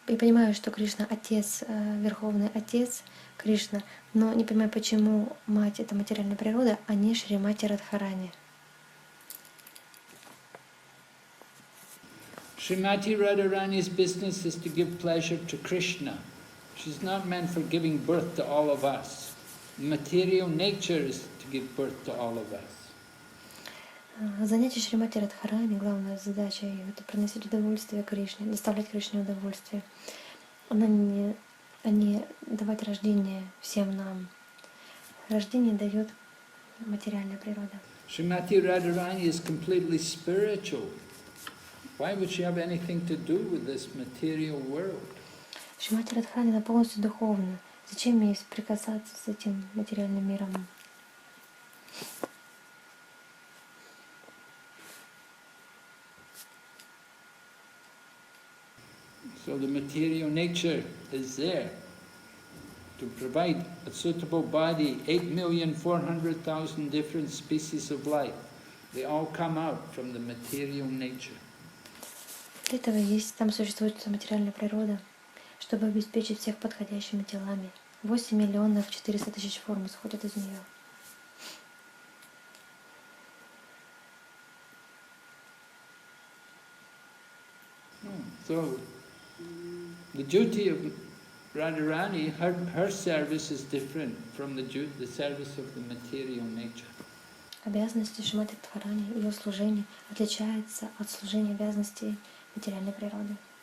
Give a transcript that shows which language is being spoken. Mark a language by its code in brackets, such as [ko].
[ru] Я понимаю, что Кришна Отец, Верховный Отец Кришна, но не понимаю, почему Мать — это материальная природа, а не Шримати Радхарани. [en] Srimati Radharani's business is to give pleasure to Krishna. She's not meant for giving birth to all of us. Material nature is to give birth to all of us. [ru] Занятие Шримати Радхарани, главная задача ее — это приносить удовольствие Кришне, доставлять Кришне удовольствие. Она не давать рождение всем нам. Рождение дает материальная природа. [en] Srimati Radharani is completely spiritual. Why would she have anything to do with this material world? [ru] Шримати Радхарани, она полностью духовна. Зачем ей прикасаться с этим материальным миром? [en] So the material nature is there to provide a suitable body, 8,400,000 different species of life. They all come out from the material nature. [ru] Для этого там существует материальная природа, чтобы обеспечить всех подходящими телами. 8,400,000 форм исходят из нее. [en] So the duty of Radharani, her service is different from the service of the material nature. [ru] Обязанности Шримати Радхарани, ее служение отличается от служения обязанностей материальной природы.